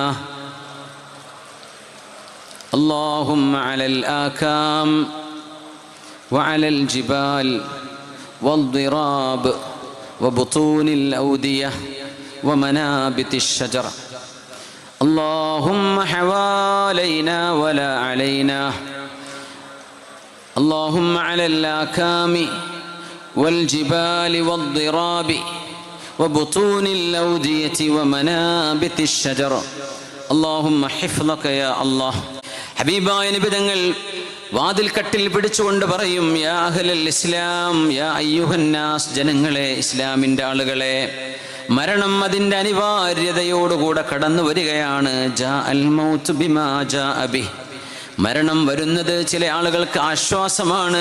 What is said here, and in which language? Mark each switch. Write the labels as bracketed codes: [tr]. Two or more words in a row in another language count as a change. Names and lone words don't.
[ar] اللهم على الآكام وعلى الجبال والضراب وبطون الأودية ومنابت الشجر اللهم حوالينا ولا علينا اللهم على الآكام والجبال والضراب وبطون الأودية ومنابت الشجر اللهم حفظك يا الله. [ml] ഹബീബായ നബി തങ്ങൾ വാതിൽ കട്ടിൽ പിടിച്ചുകൊണ്ട് പറയും, [ar] يا أهل الإسلام يا أيها الناس, [ml] ജനങ്ങളെ, ഇസ്ലാമിൻ്റെ ആളുകളെ, മരണം അതിൻ്റെ അനിവാര്യതയോടുകൂടെ കടന്നു വരികയാണ്. [ar] جاء الموت بما جاء أبي, [ml] മരണം വരുന്നത് ചില ആളുകൾക്ക് ആശ്വാസമാണ്.